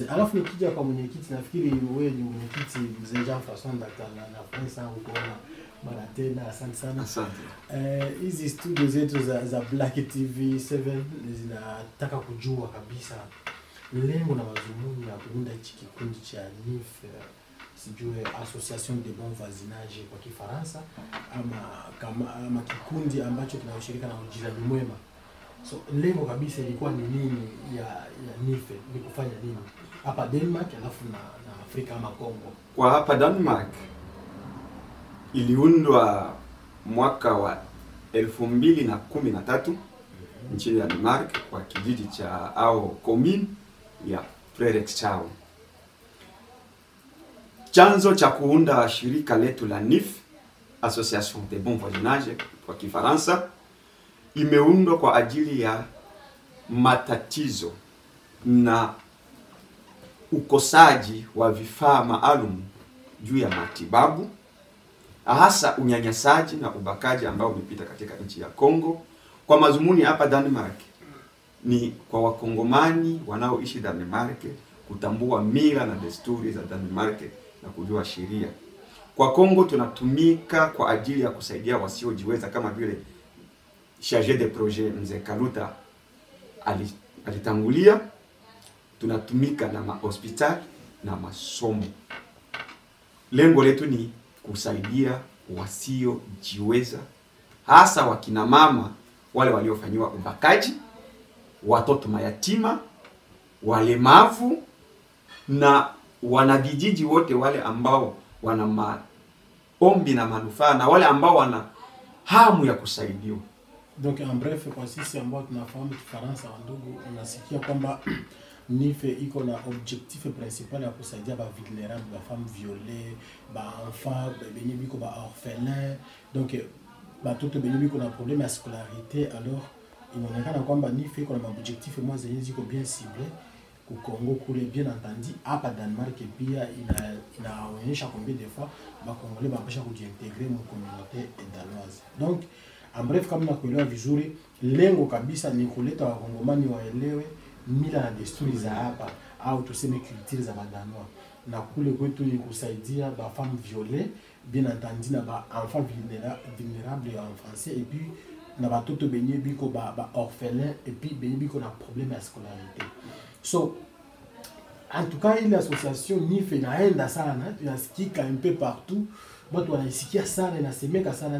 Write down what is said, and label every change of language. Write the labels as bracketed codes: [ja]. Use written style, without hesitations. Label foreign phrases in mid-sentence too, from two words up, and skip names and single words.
[sw] Alafu nikija kwa mwenyekiti, nafikiri wewe ni mwenyekiti mzee Jean-François Ndakala, na pesa kuona mara tena. Asante sana. Asante. Hizi studio zetu za Black TV7 zinataka kujua kabisa lengo na madhumuni ya kuunda hichi kikundi cha NIF, sijue [fr] Association de bon voisinage [sw] kwa Kifaransa, ama kikundi ambacho kinashirika na ujirani mwema. So lengo kabisa ilikuwa ni nini ya NIF? Ni kufanya nini hapa Denmark alafu na Afrika ama Kongo? Kwa hapa Denmark iliundwa mwaka wa 2013 nchini ya Denmark kwa kijiji cha [fr] au commune [sw] ya Frederikshavn. Chanzo cha kuunda shirika letu la NIF, [fr] Association de bon voisinage [sw] kwa Kifaransa, imeundwa kwa ajili ya matatizo na ukosaji wa vifaa maalum juu ya matibabu, hasa unyanyasaji na ubakaji ambao umepita katika nchi ya Kongo. Kwa mazumuni hapa Denmark ni kwa wakongomani wanaoishi Denmark kutambua mila na desturi za Denmark na kujua sheria. Kwa Kongo tunatumika kwa ajili ya kusaidia wasiojiweza kama vile [fr] chargé de projet [sw] mzee Kaluta alitangulia. Tunatumika na mahospitali na masomo. Lengo letu ni kusaidia wasiojiweza, hasa wakina mama wale waliofanyiwa ubakaji, watoto mayatima, walemavu na wanavijiji wote wale ambao wana maombi na manufaa na wale ambao wana hamu ya kusaidiwa. [fr] Donc en bref, [sw] kwa sisi ambao tunafahamu Kifaransa, ndugu, unasikia kwamba NIFE iko na [fr] objectif principal [sw] ya kusaidia ba vulnérable, ba [fr] femme violée, [sw] ba enfant benye biko ba orphelin. Donc batoto benye biko na problème ya scolarité, alors inaonekana kwamba NIFE iko na objectif mwa zenye ziko [fr] bien ciblé [sw] ku Congo kule, [fr] bien entendu [sw] hapa Denmark pia inaonyesha [fr] combien de fois [sw] ba Congolais bapasha kujiintegrer mu [fr] communauté danoise. Donc en bref, [sw] kama nakuelewa vizuri, lengo kabisa ni kuleta wakongomani waelewe mila na desturi za hapa au tuseme culture za Badanois, na kule kwetu ni kusaidia ba [fr] femme violée, bien entendu [sw] na ba [fr] enfant vulnérable en français, et puis [sw] na batoto benye biko ba orphelin, [fr] et puis [sw] benye biko na problème ya scolarité. So [fr] en tout cas [sw] ile association NIFE inaenda sana, inasikika [fr] un peu partout, [sw] watu wanaisikia sana, inasemeka sana.